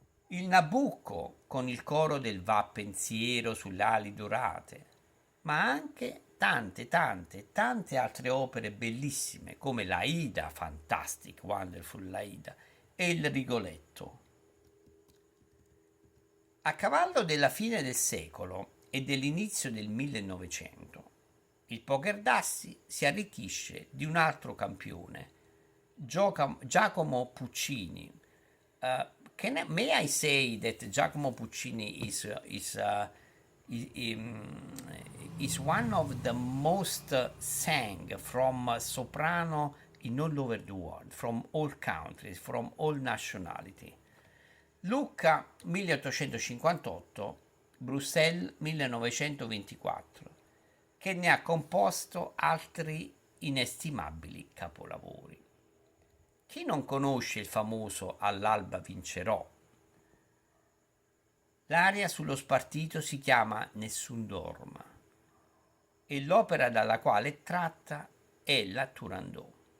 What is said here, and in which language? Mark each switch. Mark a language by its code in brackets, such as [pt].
[it] Il Nabucco con il coro del Va pensiero sulle ali dorate, ma anche tante altre opere bellissime come l'Aida, [en] Fantastic, Wonderful [it] l'Aida, e il Rigoletto. A cavallo della fine del secolo e dell'inizio del 1900, il poker d'assi si arricchisce di un altro campione, Giacomo Puccini. [en] May I say that Giacomo Puccini is one of the most sang from soprano in all over the world, from all countries, from all nationality. Lucca 1858 [it] Bruxelles 1924, che ne ha composto altri inestimabili capolavori. Chi non conosce il famoso All'alba vincerò? L'aria sullo spartito si chiama Nessun dorma e l'opera dalla quale è tratta è la Turandot.